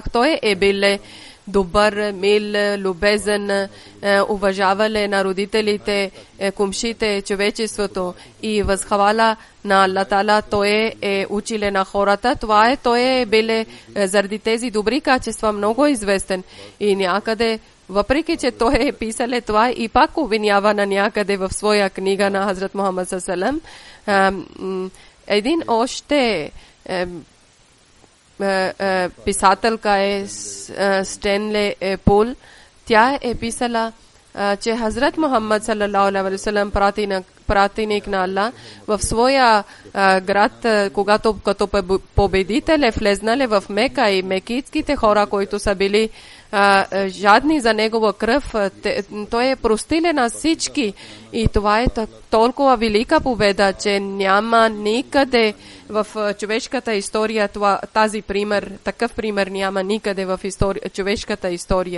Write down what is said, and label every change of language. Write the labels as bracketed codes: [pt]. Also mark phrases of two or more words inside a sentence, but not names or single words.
[bg] Той е бил добър, мил, любезен, уважавали на родителите, кумшите, човечеството и възхвала на Аллах Таала. Той е училе на хората. Това е, той е бил заради тези добри качества много известен и някъде, въпреки че той е писал това и пак обвинява на някъде в своя книга на Хазрат Мухаммад [ar] صلى الله عليه وسلم. [bg] Един още писателка е Стенли Пул. Тя е писала, че Хазрат Мухаммад [ar] صلى الله عليه وسلم, [bg] пратеник на Аллах, в своя град, когато като победител е влезнали в Мека и мекитските хора, които са били жадни за негова кръв, той е простилен на всички и това е толкова велика победа, че няма никъде в човешката история тази пример, такъв пример няма никъде в човешката история.